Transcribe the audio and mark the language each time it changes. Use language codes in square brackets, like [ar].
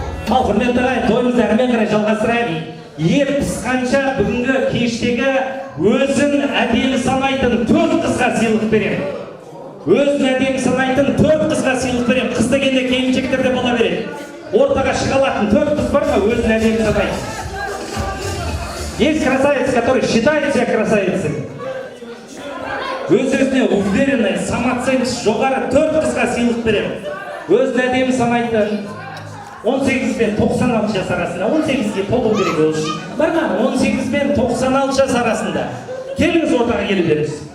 [kk] Ал, құрметті ағайын, тойымызды әрмен қарай жалғастырайық. Ел пісқанша бүгінгі кештегі өзін әдемі санайтын 4 қызға сыйлық беремін. Өзін әдемі санайтын 4 қызға сыйлық беремін. Қыз дегенде келіншектер де бола береді. Ортаға шыға алатын 4 қыз бар ма, өзін әдемі санайтын? [ru] Есть красавицы, которые считают себя красавицей. [kk] Өз-өзіне уверенный, самооценкасы жоғары 4 қызға сыйлық беремін. Өзін әдемі санайтын 18 пен 96 жас арасында, 18-ге толу керек ол үшін. Бар ма? 18 пен 96 жас арасында. Келіңіз ортаға келу беріңіз.